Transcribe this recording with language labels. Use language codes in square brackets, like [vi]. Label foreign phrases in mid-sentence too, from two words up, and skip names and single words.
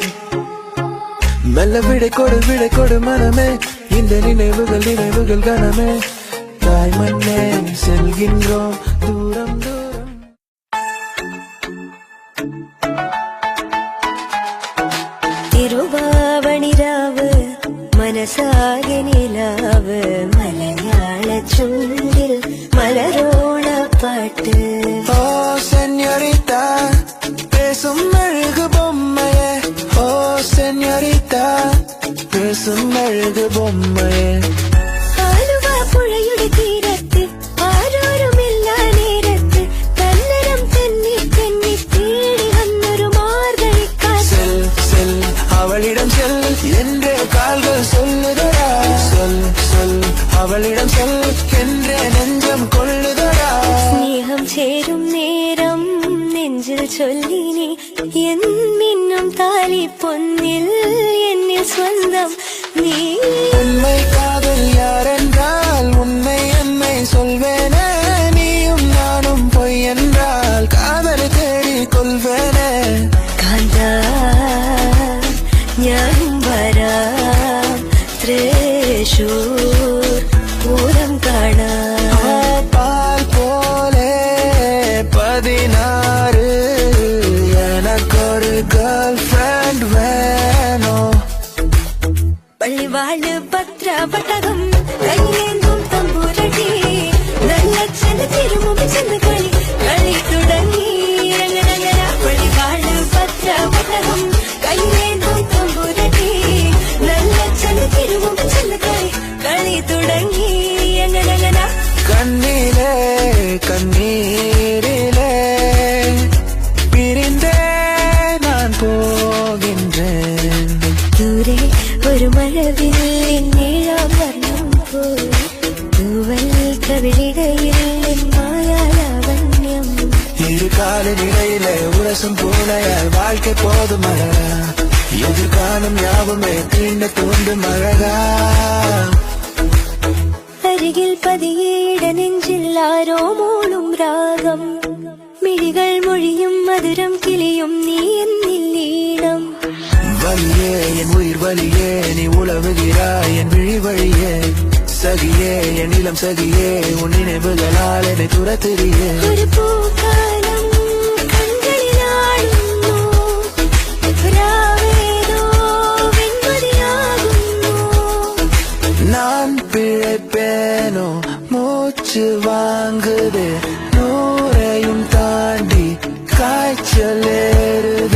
[ta] மெல்ல விடை கொடு மனமே இந்த நினைவுகள் கனமே தாய் மண்ணே செல்கின்றோம் தூரம் தூரம். [ml] തിരുവാവണിരാവ് മനസാകെ നിലാവ് മലയാള ചുണ്ടിൽ മലരോണ പാട്ട്. [ta] ஓ சென்யோரிட்டா பேசும் அழகு பொம்மையே. ஓ சென்யோரிட்டா பேசும் அழகு பொம்மையே. [ml] ആലുവ പുഴയുടെ തീരത്ത് ആരോരുമില്ല നേരത്ത് തന്നരം തെന്നി തെന്നി തേടി വന്നൊരു മാർഗഴിക്കാറ്റ്. [ta] செல் செல் அவளிடம் செல் என்றே கால்கள் சொல்லுதடா. சொல் அவளிடம் செல் என்றே நெஞ்சம் கொள்ளுதடா. [ml] സ്നേഹം ചേരും നേരം നെഞ്ചിൽ ചൊല്ലിനി എന്നിന്നും താലി പൊന്നിൽ എന്നിൽ സ്വന്തം നീ. [ta] உண்மை காதல் யாரென்றால் உன்னை என்னை சொல்வேனே. நீயும் நானும் பொய் என்றால் காதல் தேடி கொள்வேனே. [ml] കാന്താ ഞാനും വരാം തൃശൂർ പൂരം കാണാം. [ta] பால் போலே 16 எனக்கொரு [en] girl friend [ta] வேணும். [ml] പള്ളിവാള് ഭദ്രപട്ടകം കയ്യിലേന്തും തമ്പുരടി നല്ല ചെന്ന് തിരുമുമ്പ് ചെന്ന് കളി തുടങ്ങി. പള്ളിവാള് ഭദ്രപട്ടകം കയ്യിലേന്തും തമ്പുരടി നല്ല ചെന്ന് തിരുമുമ്പ് ചെന്ന് കളി തുടങ്ങി. എങ്ങനെ [ta] கண்ணிலே கண்ணீரிலே பிரிந்தே நான் போகின்றேன். [ml] ദൂരെ ഒരു മഴവില്ലിൻ നീളം വർണ്ണം പോയി തൂവൽ കവിളിടയിൽ മായാലാവണ്യം. [ta] இரு காலின் இடையிலே உரசும் பூனையால் வாழ்க்கை போதும் அழகா. எதிர்காலம் யாவுமே தீண்ட தூண்டும் அழகா. [ml] അരികിൽ പതിയെ ഇടനെഞ്ചിൽ ആരോ മൂളും രാഗം മിഴികൾ മൊഴിയും മധുരം കിളിയും നീ എന്നിൽ ഈണം. [ta] வலியே என் உயிர் வலியே நீ உலவுகிறாய் என் விழி வழியே. சகியே என் இளம் சகியே உன் நினைவுகளால் என்னை துரத்துறியே. [ml] ഒരു പൂക്കാലം കൺകളിലാടുന്നു രാവേതോ വെൺമതിയാകുന്നു. [ta] நான் பிழைப்பேனோ மூச்சு வாங்குது 100ஐயும் தாண்டி காய்ச்சல் ஏறு.